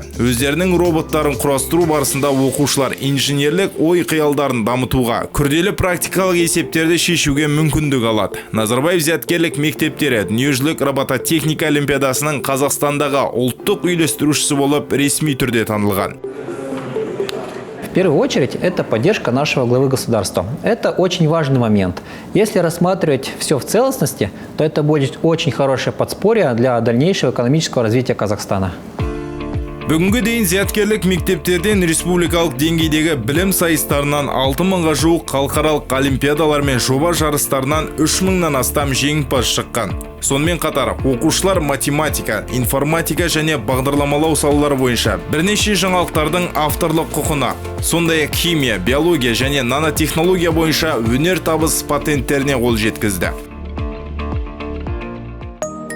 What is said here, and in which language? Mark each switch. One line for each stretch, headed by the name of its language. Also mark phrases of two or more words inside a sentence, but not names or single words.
Kazakh: Өздерінің роботтарын құрастыру барысында оқушылар инженерлік ой қиялдарын дамытуға, күрделі практикалық есептерді шешуге мүмкіндік алады. Назарбаев зияткерлік мектептері дүниежүзілік робототехника олимпиадасының Қазақстандағы ұлттық үйлестірушісі болып ресми түрде танылған.
Russian: В первую очередь, это поддержка нашего главы государства. Это очень важный момент. Если рассматривать все в целостности, то это будет очень хорошее подспорье для дальнейшего экономического развития Казахстана.
Kazakh: Бүгінгі дейін зияткерлік мектептерден республикалық деңгейдегі білім сайыстарынан 6000-ға жуық халықаралық олимпиадалар мен жоба жарыстарынан 3000-нан астам жеңімпаз шыққан. Сонымен қатар, оқушылар математика, информатика және бағдарламалау салалары бойынша бірнеше жаңалықтардың авторлық құқына, сондай-ақ химия, биология және нанотехнология бойынша өнер табыс патенттеріне қол жеткізді.